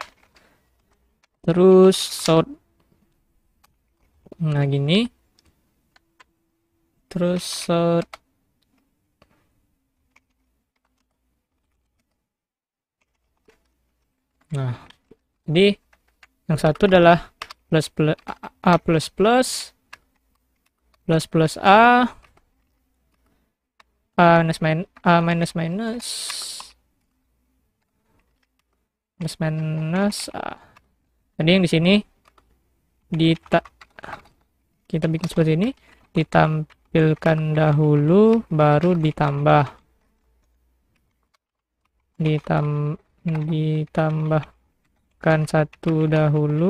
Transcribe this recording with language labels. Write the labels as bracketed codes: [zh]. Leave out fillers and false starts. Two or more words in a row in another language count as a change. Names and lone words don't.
[id] Terus sort, nah gini, terus sort, nah jadi yang satu adalah plus plus A plus plus plus plus A minus minus A minus minus minus minus A. Jadi yang di sini kita bikin seperti ini, ditampilkan dahulu baru ditambahkan 1 dahulu.